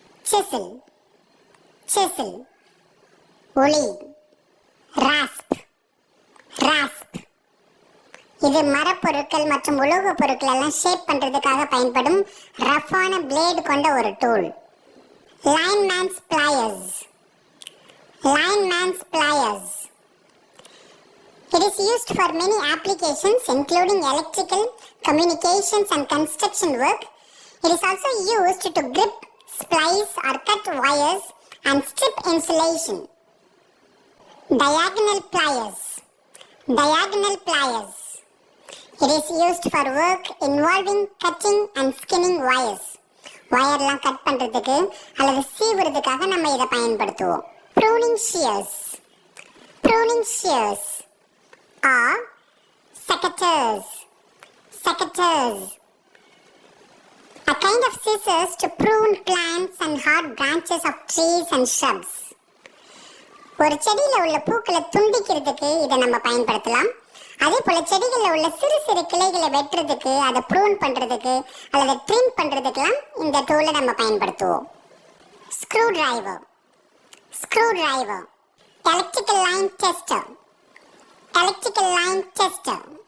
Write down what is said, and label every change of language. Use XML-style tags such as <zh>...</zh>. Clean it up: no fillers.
<ta>Cecil Cecil ஒளி ராஸ்ப் ராஸ்ப். இது மரப்பொருட்கள் மற்றும் உலோக பொருட்கள் எல்லாம் ஷேப் பண்றதுக்காக பயன்படும் ரஃப்பான பிளேடு கொண்ட ஒரு tool. லைன்மேன்ஸ் பிளையர்ஸ் லைன்மேன்ஸ் பிளையர்ஸ்.</ta> <en>It is used for many applications including electrical, communications and construction work. It is also used to grip, splice or cut wires and strip insulation. Diagonal pliers diagonal pliers. It is used for work involving cutting and skinning wires.</en> <ta>வயர்லாம் cut பண்றதுக்கு அல்லது சீவுறதுக்காக நம்ம இதை பயன்படுத்துவோம்.</ta> <en>Pruning shears pruning shears or secateurs secateurs. A kind of scissors to prune plants and hard branches of trees and shrubs.</en> <ta>ஒரு செடியில உள்ள பூக்களை துண்டிக்கிறதுக்கு இதை நம்ம பயன்படுத்தலாம். அதே போல செடிகளில் உள்ள சிறு சிறு கிளைகளை வெட்டுறதுக்கு, அதை ப்ரூன் பண்றதுக்கு அல்லது ட்ரிம் பண்றதுக்கெல்லாம் இந்த டூலை நம்ம பயன்படுத்துவோம். Screw driver screw driver. Electrical line tester electrical line tester.</ta>